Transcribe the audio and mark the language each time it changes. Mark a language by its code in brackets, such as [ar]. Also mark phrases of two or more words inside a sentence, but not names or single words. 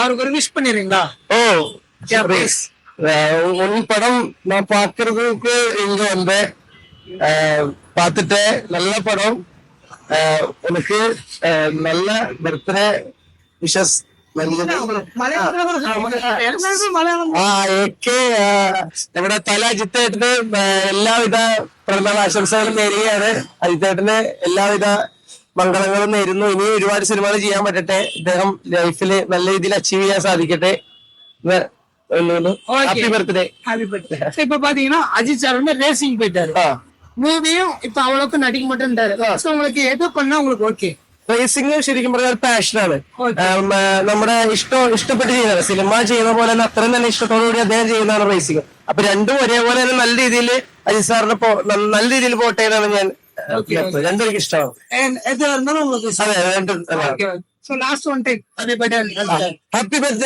[ta] அவருக்கு ஒரு விஷ் பண்ணிடுறீங்களா? ஓ [en] Yeah, please. [ta] உன் படம் நான் பாக்குறதுக்கு இங்க வந்தேன். பார்த்துட்டு நல்ல படம். உனக்கு நல்ல [en] birthday wishes [ml] നമ്മുടെ തല അജിത്തേട്ടന് എല്ലാവിധ പിറന്നാൾ ആശംസകളും നേരുകയാണ്. അജിത്തേട്ടന് എല്ലാവിധ മംഗളങ്ങളും നേരുന്നു. ഇനി ഒരുപാട് സിനിമകൾ ചെയ്യാൻ പറ്റട്ടെ. ഇദ്ദേഹം ലൈഫിൽ നല്ല രീതിയിൽ അച്ചീവ് ചെയ്യാൻ സാധിക്കട്ടെ. [en] happy birthday. happy birthday. [ta] இப்ப பாத்தீங்கன்னா அஜித் சார் வந்து ரேசிங் போயிட்டாரு. மூவியும் இப்ப அவ்வளவுக்கு நடிக்க மாட்டேன்றாரு. உங்களுக்கு எது பண்ணா உங்களுக்கு ஓகே? [ml] റേസിംഗ് ശരിക്കും പറഞ്ഞാൽ പാഷനാണ്. നമ്മുടെ ഇഷ്ടപ്പെട്ട് ചെയ്യുന്നതാണ്. സിനിമ ചെയ്യുന്ന പോലെ തന്നെ അത്രയും തന്നെ ഇഷ്ടത്തോടുകൂടി അദ്ദേഹം ചെയ്യുന്നതാണ് റേസിംഗ്. അപ്പൊ രണ്ടും ഒരേപോലെ തന്നെ നല്ല രീതിയിൽ അജിത് സാറിന് നല്ല രീതിയിൽ പോട്ടെ എന്നാണ് ഞാൻ രണ്ടും എനിക്ക് ഇഷ്ടമാണ്. [ta] எது இருந்தாலும் உங்களுக்கு [ml] അതെ രണ്ടും. [en] last one time happy birthday. happy birthday.